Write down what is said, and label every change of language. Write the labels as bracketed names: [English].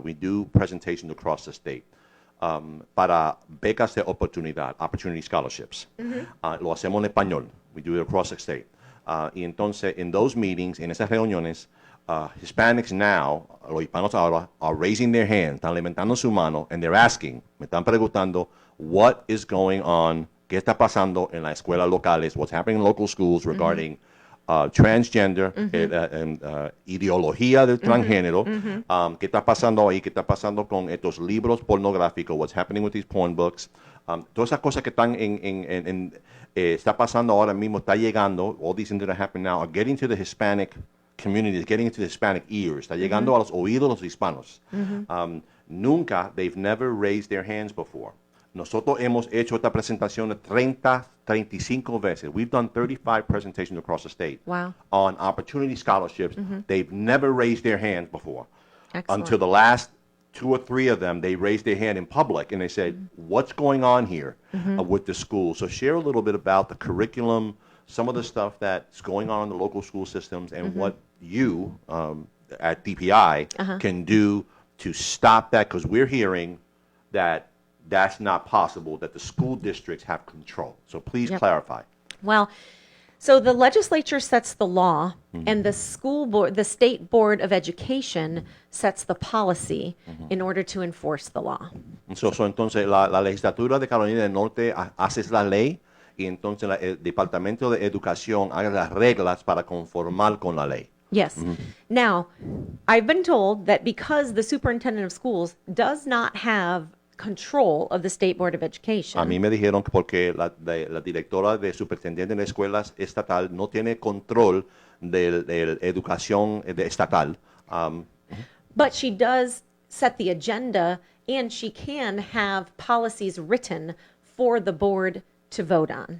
[English] We do presentations across the state. [Spanish] Para becas de oportunidad, [English] opportunity scholarships. [Spanish] Lo hacemos en español. [English] We do it across the state. [Spanish] Y entonces, en [English] those meetings, [Spanish] en esas reuniones, [English] Hispanics now, [Spanish] los hispanos ahora, [English] are raising their hand, [Spanish] están levantando su mano, [English] and they're asking, [Spanish] me están preguntando, [English] what is going on, [Spanish] qué está pasando en las escuelas locales, [English] what's happening in local schools regarding transgender, [Spanish] ideología del transgénero, qué está pasando ahí, qué está pasando con estos libros pornográficos, [English] what's happening with these porn books, [Spanish] todas esas cosas que están está pasando ahora mismo, está llegando, [English] all these things that are happening now are getting to the Hispanic community, is getting into the Hispanic ears, [Spanish] está llegando a los oídos de los hispanos. [English] Nunca, they've never raised their hands before. [Spanish] Nosotros hemos hecho esta presentación 35 veces. [English] We've done 35 presentations across the state. Wow. On opportunity scholarships. They've never raised their hands before. Excellent. Until the last 2 or 3 of them, they raised their hand in public and they said, what's going on here with the school? So share a little bit about the curriculum, some of the stuff that's going on in the local school systems, and what you at DPI can do to stop that, because we're hearing that that's not possible, that the school districts have control. So please clarify. Well, so the legislature sets the law, and the school board, the state board of education sets the policy in order to enforce the law. [Spanish] Entonces, la legislatura de Carolina del Norte hace la ley y entonces el Departamento de Educación hace las reglas para conformar con la ley. [English] Yes. Now, I've been told that because the superintendent of schools does not have control of the State Board of Education. [Spanish] A mí me dijeron que porque la directora de superintendente de escuelas estatal no tiene control de educación estatal. [English] But she does set the agenda, and she can have policies written for the board to vote on.